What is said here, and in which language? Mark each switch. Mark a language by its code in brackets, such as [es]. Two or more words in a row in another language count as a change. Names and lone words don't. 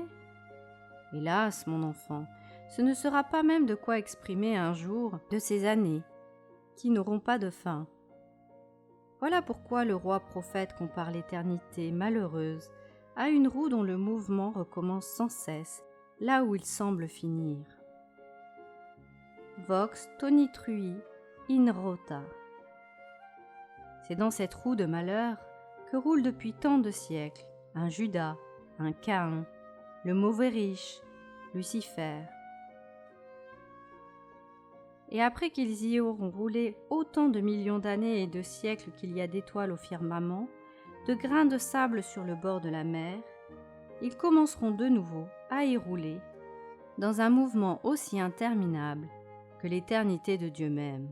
[fr] Hélas, mon enfant, ce ne sera pas même de quoi exprimer un jour de ces années, qui n'auront pas de fin. Voilà pourquoi le roi prophète compare l'éternité malheureuse à une roue dont le mouvement recommence sans cesse, là où il semble finir. [la] Vox tonitrui in rota. [fr] C'est dans cette roue de malheur que roule depuis tant de siècles un Judas, un Caïn, le mauvais riche, Lucifer. Et après qu'ils y auront roulé autant de millions d'années et de siècles qu'il y a d'étoiles au firmament, de grains de sable sur le bord de la mer, ils commenceront de nouveau à y rouler, dans un mouvement aussi interminable que l'éternité de Dieu même.